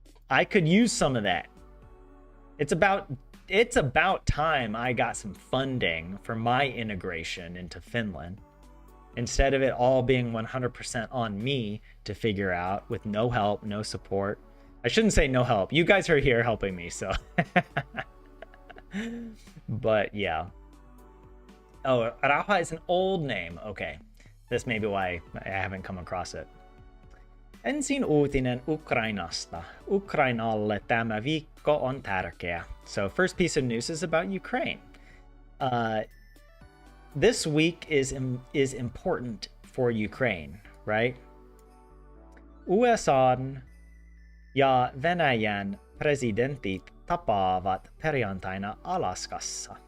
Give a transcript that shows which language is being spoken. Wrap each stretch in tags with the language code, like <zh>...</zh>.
<en>I could use some of that. It's about time I got some funding for my integration into Finland, instead of it all being 100% on me to figure out with no help, no support. I shouldn't say no help. You guys are here helping me, so. But yeah. Oh, Rauha is an old name. Okay. This may be why I haven't come across it.</en> <fi>Ensin uutinen Ukrainasta. Ukrainalle tämä viikko on tärkeä.</fi> <en>So first piece of news is about Ukraine. This week is important for Ukraine, right?</en> <fi>USA:n ja Venäjän presidentit tapaavat perjantaina Alaskassa.</fi>